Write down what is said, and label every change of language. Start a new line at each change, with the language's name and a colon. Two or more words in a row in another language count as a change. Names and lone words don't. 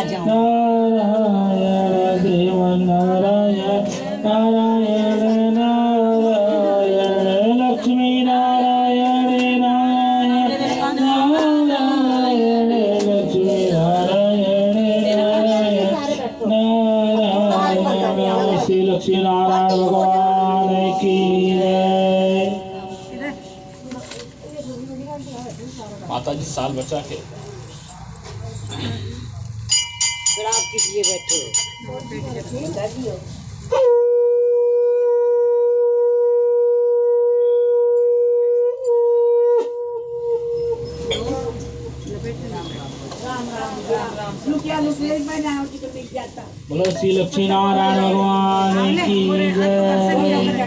Hindi: नारायण श्रीमन्नारायण नारायण नारायण लक्ष्मी नारायण नारायण नारायण लक्ष्मी नारायण नारायण नारायण श्री लक्ष्मी नारायण भगवान की जय। माता जी साल बचा के फिर आप किस लिए बैठे हो? बोलो श्री लक्ष्मी नारायण भगवान की जय।